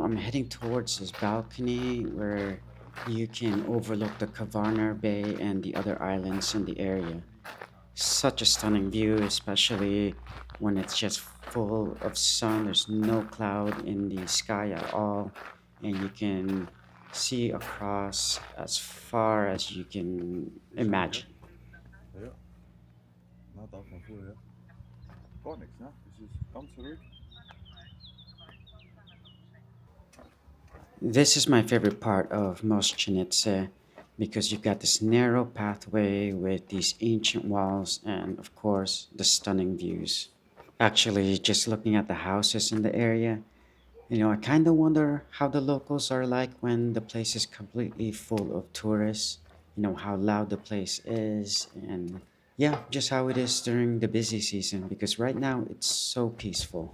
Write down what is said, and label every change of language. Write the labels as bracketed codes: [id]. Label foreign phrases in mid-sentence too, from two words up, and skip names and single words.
[en] I'm heading towards this balcony where you can overlook the Kvarner Bay and the other islands in the area. Such a stunning view, especially when it's just full of sun. There's no cloud in the sky at all, and you can see across as far as you can imagine. [nl] Ja, na dat van voor, ja. [de] Gar nichts, ne? Das ist ganz ruhig. [en] This is my favorite part of Mošćenice because you've got this narrow pathway with these ancient walls and, of course, the stunning views. Actually, just looking at the houses in the area, I kind of wonder how the locals are like when the place is completely full of tourists, how loud the place is, and yeah, just how it is during the busy season because right now it's so peaceful.